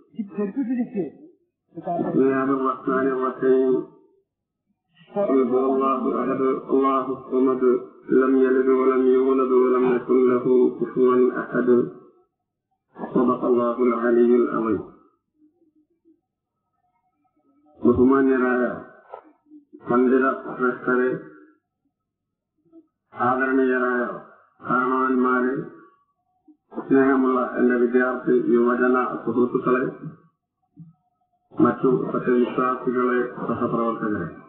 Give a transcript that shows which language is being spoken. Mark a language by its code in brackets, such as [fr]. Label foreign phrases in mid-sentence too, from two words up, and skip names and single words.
[ar] بسم الله الرحمن الرحيم. قل هو الله أحد الله الصمد لم يلد ولم يولد ولم يكن له كفوا أحد. صدق الله العلي العظيم. [ml] ബഹുമാന്യരായ പണ്ഡിത ശ്രേഷ്ഠരെ, ആദരണീയരായ കാരണവന്മാരെ, സ്നേഹമുള്ള എന്റെ വിദ്യാർത്ഥി യുവജന സുഹൃത്തുക്കളെ, മറ്റു സത്യവിശ്വാസികളെ, സഹപ്രവർത്തകരെ,